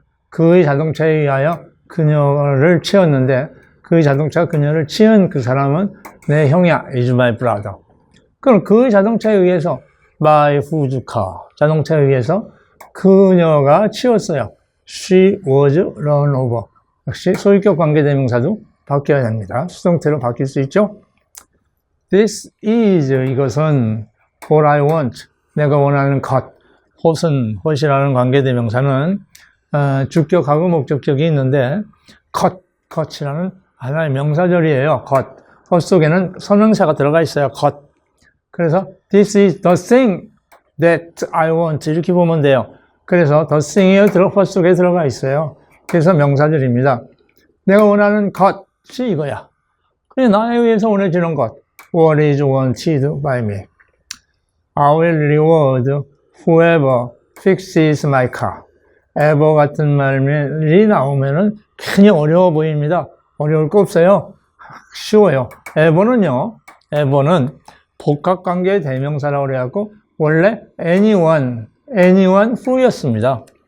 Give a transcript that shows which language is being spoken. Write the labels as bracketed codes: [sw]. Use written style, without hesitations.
[ko] 그의 자동차에 의하여 그녀를 치었는데 그의 자동차가 그녀를 치은 그 사람은 내 형이야. [en] is my brother. [ko] 그럼 그 자동차에 의해서 by whose car, 자동차에 의해서 그녀가 치였어요. [en] She was run over. [ko] 역시 소유격 관계대명사도 바뀌어야 됩니다. 수동태로 바뀔 수 있죠. [en] This is, [ko] 이것은 [en] what I want, [ko] 내가 원하는 것. what이라는 관계대명사는 주격하고 목적격이 있는데 cut이라는 하나의 명사절이에요. cut 속에는 선행사가 들어가 있어요. cut. 그래서 [en] this is the thing that I want [ko] 이렇게 보면 돼요. 그래서 the thing이 cut 속에 들어가 있어요. 그래서 명사절입니다. 내가 원하는 것이 이거야. 그냥 나에 의해서 원해지는 것. [en] What is wanted by me? I will reward whoever fixes my car. [ko] ever 같은 말이 나오면은 괜히 어려워 보입니다. 어려울 거 없어요. 쉬워요. ever는 복합관계의 대명사라고 그래갖고 원래 anyone who였습니다.